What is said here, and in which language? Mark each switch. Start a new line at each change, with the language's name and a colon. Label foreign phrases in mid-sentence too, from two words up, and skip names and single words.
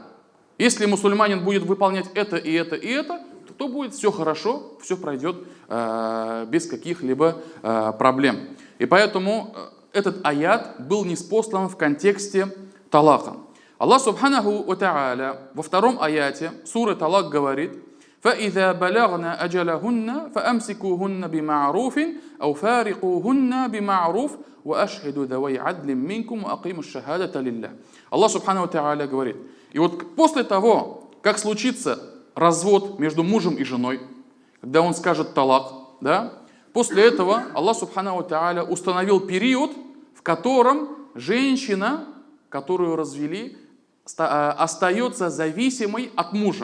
Russian: Если мусульманин будет выполнять это и это и это, то будет все хорошо, все пройдет без каких-либо проблем. И поэтому этот аят был ниспослан в контексте талака. Аллах
Arabic: سبحانه وتعالى
Russian: во втором аяте суры Талак говорит:
Arabic: فَإِذَا بَلَغْنَا أَجَلَهُنَّ فَأَمْسِكُوهُنَّ بِمَعْرُوفٍ أَوْ فَارِقُوهُنَّ بِمَعْرُوفٍ وَأَشْهِدُوا ذَوَيْ عَدْلٍ مِّنْكُمْ وَأَقِيمُوا الشَّهَادَةَ لِلَّهِ.
Russian: Аллах
Arabic: سبحانه وتعالى
Russian: говорит: и вот после того, как случится развод между мужем и женой, когда он скажет талак, после этого Аллах
Arabic: سبحانه وتعالى
Russian: установил период, в котором женщина, которую развели, остается зависимой от мужа.